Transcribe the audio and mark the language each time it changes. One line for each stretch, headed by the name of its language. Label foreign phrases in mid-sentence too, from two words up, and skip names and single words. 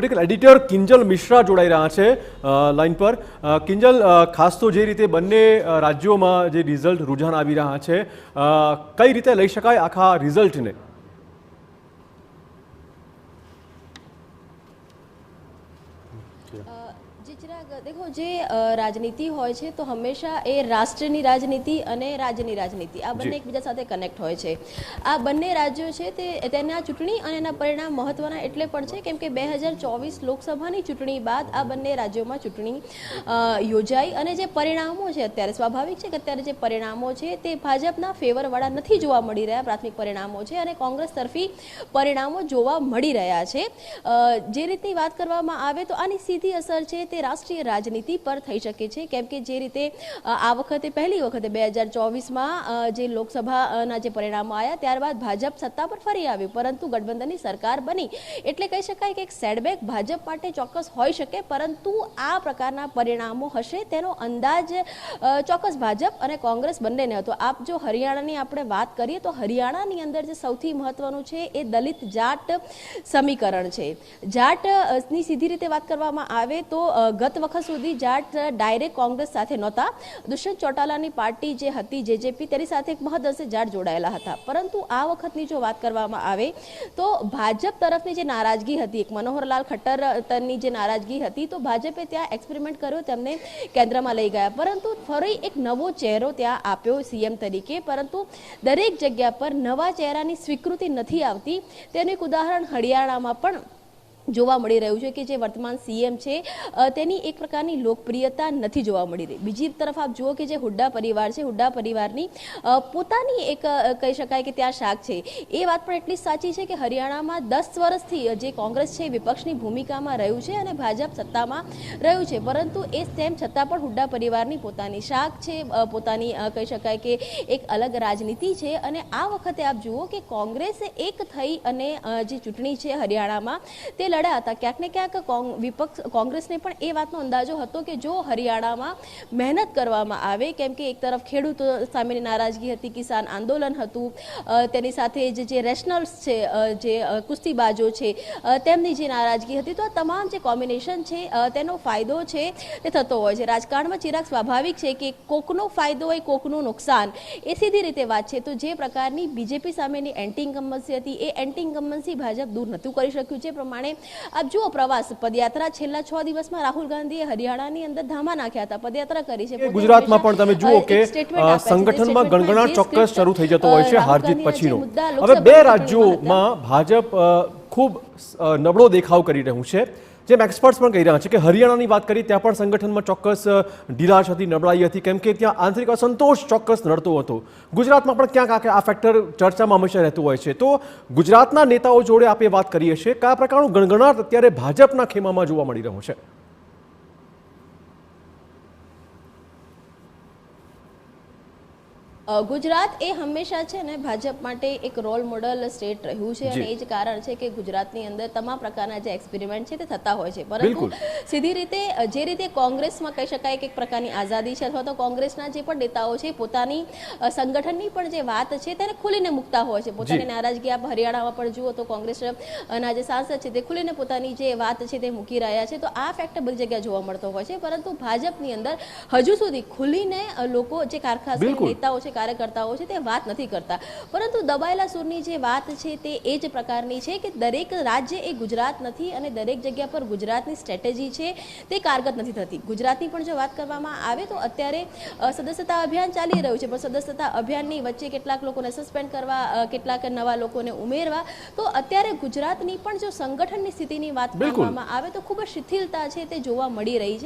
Gujarati: પોલિટિકલ એડિટર કિંજલ મિશ્રા જોડાઈ રહ્યા છે લાઈન પર। કિંજલ, ખાસ તો જે રીતે બંને રાજ્યોમાં જે રિઝલ્ટ રૂઝાન આવી રહ્યા છે, કઈ રીતે લઈ શકાય આખા રિઝલ્ટને? દેખો જે રાજનીતિ હોય છે તો હંમેશા એ રાષ્ટ્રની રાજનીતિ અને રાજ્યની રાજનીતિ આ બને એકબીજા સાથે કનેક્ટ હોય છે। આ બને રાજ્યો છે તેના ચૂંટણી અને એના પરિણામ મહત્વના એટલે પણ છે કેમ કે 2024 લોકસભાની ચૂંટણી બાદ આ બને રાજ્યોમાં ચૂંટણી યોજાઈ અને જે પરિણામો છે અત્યારે સ્વાભાવિક છે કે અત્યારે જે પરિણામો છે તે ભાજપના ફેવરવાળા નથી જોવા મળી રહ્યા। પ્રાથમિક પરિણામો છે અને કોંગ્રેસ તરફી પરિણામો જોવા મળી રહ્યા છે। જે રીતની વાત કરવામાં આવે તો આની સીધી અસર છે તે રાષ્ટ્રીય રાજનીતિ પર થઈ શકે છે કેમ કે જે રીતે આ વખતે પહેલી વખતે 2024 માં જે લોકસભા જે પરિણામો આવ્યા ત્યારબાદ ભાજપ સત્તા પર ફરી આવ્યું, પરંતુ ગઠબંધનની સરકાર બની એટલે કહી શકાય કે એક સેટબેક ભાજપ માટે ચોક્કસ હોઈ શકે, પરંતુ આ પ્રકારના પરિણામો હશે તેનો અંદાજ ચોક્કસ ભાજપ અને કોંગ્રેસ બંનેને હતો। આપ જો હરિયાણાની આપણે વાત કરીએ તો હરિયાણાની અંદર જે સૌથી મહત્વનું છે એ દલિત જાટ સમીકરણ છે। જાટની સીધી રીતે વાત કરવામાં આવે તો ગત વખત સુધી જાટ ડાયરેક્ટ કોંગ્રેસ સાથે નહોતા। દુષ્યંત ચૌટાલાની પાર્ટી જે હતી જેજેપી તેની સાથે એક મહદઅંશે જાટ જોડાયેલા હતા, પરંતુ આ વખતની જો વાત કરવામાં આવે તો ભાજપ તરફની જે નારાજગી હતી, એક મનોહરલાલ ખટ્ટરની જે નારાજગી હતી તો ભાજપે ત્યાં એક્સપેરિમેન્ટ કર્યો, તેમને કેન્દ્રમાં લઈ ગયા, પરંતુ ફરી એક નવો ચહેરો ત્યાં આપ્યો સીએમ તરીકે, પરંતુ દરેક જગ્યા પર નવા ચહેરાની સ્વીકૃતિ નથી આવતી। તેનું એક ઉદાહરણ હરિયાણામાં પણ જોવા મળી રહ્યું છે કે જે વર્તમાન સીએમ છે તેની એક પ્રકારની લોકપ્રિયતા નથી જોવા મળી રહી। બીજી તરફ આપ જુઓ કે જે હુડ્ડા પરિવાર છે, હુડ્ડા પરિવારની પોતાની એક કહી શકાય કે ત્યાં શાખ છે। એ વાત પણ એટલી સાચી છે કે હરિયાણામાં 10 વર્ષથી જે કોંગ્રેસ છે વિપક્ષની ભૂમિકામાં રહ્યું છે અને ભાજપ સત્તામાં રહ્યું છે, પરંતુ એ તેમ છતાં પણ હુડ્ડા પરિવારની પોતાની શાખ છે, પોતાની કહી શકાય કે એક અલગ રાજનીતિ છે। અને આ વખતે આપ જુઓ કે કોંગ્રેસ એક થઈ અને જે ચૂંટણી છે હરિયાણામાં તે લડ્યા હતા। ક્યાંક ને ક્યાંક વિપક્ષ કોંગ્રેસને પણ એ વાતનો અંદાજો હતો કે જો હરિયાણામાં મહેનત કરવામાં આવે, કેમ કે એક તરફ ખેડૂતો સામેની નારાજગી હતી, કિસાન આંદોલન હતું, તેની સાથે જે રેશનલ્સ છે, જે કુસ્તીબાજો છે તેમની જે નારાજગી હતી, તો આ તમામ જે કૉમ્બિનેશન છે તેનો ફાયદો છે તે થતો હોય છે। રાજકારણમાં ચિરાગ સ્વાભાવિક છે કે કોકનો ફાયદો હોય કોકનું નુકસાન, એ સીધી રીતે વાત છે। તો જે પ્રકારની બીજેપી સામેની
English: anti incumbency
Gujarati: હતી એ
English: anti incumbency
Gujarati: ભાજપ દૂર નથું કરી શક્યું। જે પ્રમાણે આપ જુઓ પ્રવાસ પદયાત્રા છેલ્લા 6 દિવસમાં રાહુલ ગાંધીએ હરિયાણાની અંદર ધામા નાખ્યા હતા, પદયાત્રા કરી છે। ગુજરાતમાં પણ તમે જુઓ કે સંગઠનમાં ગણગણાટ ચોક્કસ શરૂ થઈ જતો હોય છે હાર જીત પછીનો। હવે બે રાજ્યોમાં ભાજપ ખૂબ નબળો દેખાવ કરી રહ્યું છે, જેમ એક્સપર્ટ્સ પણ કહી રહ્યા છે કે હરિયાણાની વાત કરી ત્યાં પણ સંગઠનમાં ચોક્કસ ઢીલાશ હતી, નબળાઈ હતી, કેમ કે ત્યાં આંતરિક અસંતોષ ચોક્કસ નડતો હતો। ગુજરાતમાં પણ ક્યાંક આ ફેક્ટર ચર્ચામાં હંમેશા રહેતું હોય છે। તો ગુજરાતના નેતાઓ જોડે આપણે વાત કરીએ છીએ, કયા પ્રકારનું ગણગણાટ અત્યારે ભાજપના ખેમામાં જોવા મળી રહ્યો છે? ગુજરાત એ હંમેશા છે ને ભાજપ માટે એક
English: role model state
Gujarati: રહ્યું છે અને એ જ કારણ છે કે ગુજરાતની અંદર તમામ પ્રકારના જે એક્સપેરિમેન્ટ છે તે થતા હોય છે, પરંતુ સીધી રીતે જે રીતે કોંગ્રેસમાં કહી શકાય કે એક પ્રકારની આઝાદી છે અથવા તો કોંગ્રેસના જે પણ નેતાઓ છે પોતાની સંગઠનની પણ જે વાત છે તેને ખુલીને મુકતા હોય છે। પોતાની નારાજગી આપ હરિયાણામાં પણ જુઓ તો કોંગ્રેસના જે સાંસદ છે તે ખુલીને પોતાની જે વાત છે તે મૂકી રહ્યા છે, તો આ ફેક્ટર બધી જગ્યાએ જોવા મળતો હોય છે। પરંતુ ભાજપની અંદર હજુ સુધી ખુલીને લોકો જે ખાસ નેતાઓ છે કાર્યકર્તાઓ છે તે વાત નથી કરતા, પરંતુ દબાયેલા સૂરની જે વાત છે તે એ જ પ્રકારની છે કે દરેક રાજ્ય એ ગુજરાત નથી અને દરેક જગ્યા પર ગુજરાતની સ્ટ્રેટેજી છે તે કારગત નથી થતી। ગુજરાતની પણ જો વાત કરવામાં આવે તો અત્યારે સદસ્યતા અભિયાન ચાલી રહ્યું છે, પણ સદસ્યતા અભિયાનની વચ્ચે કેટલાક લોકોને સસ્પેન્ડ કરવા, કેટલાક નવા લોકોને ઉમેરવા, તો અત્યારે ગુજરાતની પણ જો સંગઠનની સ્થિતિની વાત કરવામાં આવે તો ખૂબ જ શિથિલતા છે તે જોવા મળી રહી છે।